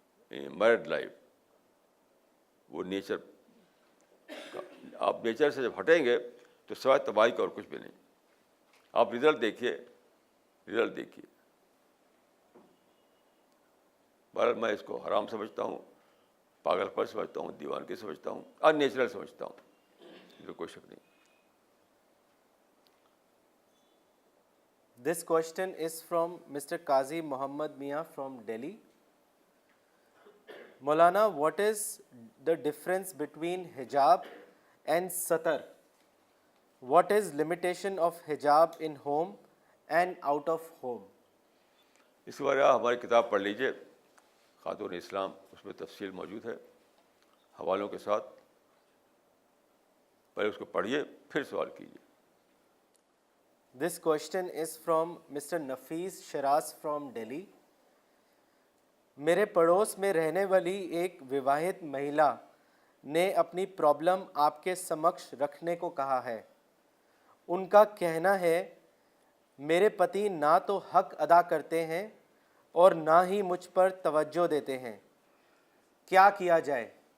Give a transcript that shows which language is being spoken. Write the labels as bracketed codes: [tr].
[ur] Married life وہ nature کا, آپ نیچر سے جب ہٹیں گے تو سوائے تباہی کا اور کچھ بھی نہیں. آپ رزلٹ دیکھیے, رزلٹ دیکھیے. پر میں اس کو حرام سمجھتا ہوں, پاگل پن سمجھتا ہوں, دیوانگی سمجھتا ہوں, ان نیچرل سمجھتا ہوں, اس میں کوئی شک نہیں. [en] This question is from Mr. Qazi Muhammad Mia from Delhi. Maulana, what is the difference between hijab and satar? What is limitation of hijab in home and out of home? [ur] اس کے بارے آپ ہماری کتاب پڑھ لیجیے, خاتون اسلام, اس میں تفصیل موجود ہے حوالوں کے ساتھ. پہلے اس کو پڑھیے پھر سوال کیجیے. [en] This question is from Mr. Nafeez Shiraz from Delhi. [ur] میرے پڑوس میں رہنے والی ایک وواہت مہیلا نے اپنی پرابلم آپ کے سمکش رکھنے کو کہا ہے. ان کا کہنا ہے میرے پتی نہ تو حق ادا کرتے ہیں اور نہ ہی مجھ پر توجہ دیتے ہیں, کیا کیا جائے؟